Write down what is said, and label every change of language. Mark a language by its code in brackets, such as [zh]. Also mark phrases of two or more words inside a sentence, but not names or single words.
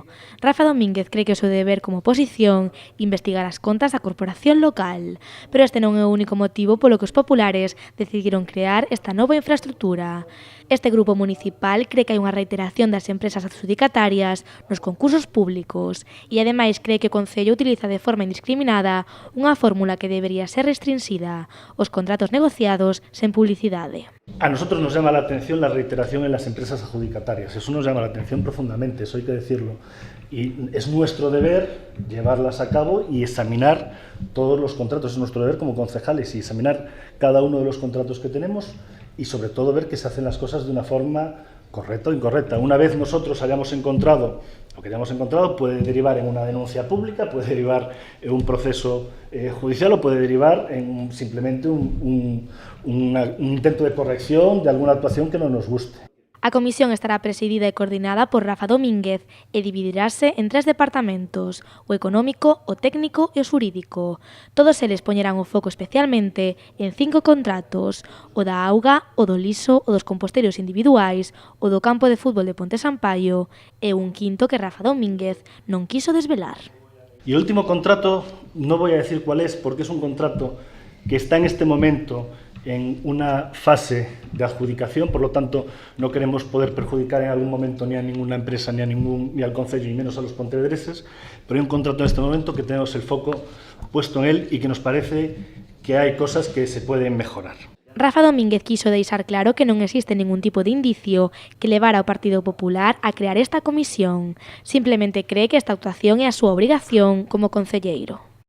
[gl] Rafa Domínguez cree que o seu deber como oposición investigar as contas da corporación local, pero este non é o único motivo polo que os populares decidiron crear esta nova infraestructura. Este grupo municipal cree que hai unha reiteración das empresas adxudicatarias nos concursos públicos e, ademais, cree que o Concello utiliza de forma indiscriminada unha fórmula que debería ser restringida, os contratos negociados sen publicidade. [es] A nosotros nos llama la atención la reiteración en las empresas adjudicatarias. Eso nos llama la atención profundamente, eso hay que decirlo. Y es nuestro deber llevarlas a cabo y examinar todos los contratos. Es nuestro deber como concejales y examinar cada uno de los contratos que tenemos y sobre todo ver que se hacen las cosas de una forma correcta o incorrecta. Una vez nosotros hayamos encontrado lo que hayamos encontrado, puede derivar en una denuncia pública, puede derivar en un proceso judicial o puede derivar en simplemente un intento de corrección de alguna actuación que no nos guste. [gl] A comisión estará presidida e coordinada por Rafa Domínguez e dividirase en 3 departamentos, o económico, o técnico e o xurídico. Todos eles poñerán o foco especialmente en 5 contratos, o da auga, o do liso, o dos composteiros individuais, o do campo de fútbol de Ponte Sampaio e un quinto que Rafa Domínguez non quiso desvelar. [es] Y el último contrato, no voy a decir cuál es, porque es un contrato que está en este momento en una fase de adjudicación, por lo tanto no queremos poder perjudicar en algún momento ni a ninguna empresa, ni al Concello, y menos a los pontevedreses, pero hay un contrato en este momento que tenemos el foco puesto en él y que nos parece que hay cosas que se pueden mejorar. [gl] Rafa Domínguez quiso deixar claro que non existe ningún tipo de indicio que levara ao Partido Popular a crear esta comisión. Simplemente cree que esta actuación é a súa obrigación como concelleiro.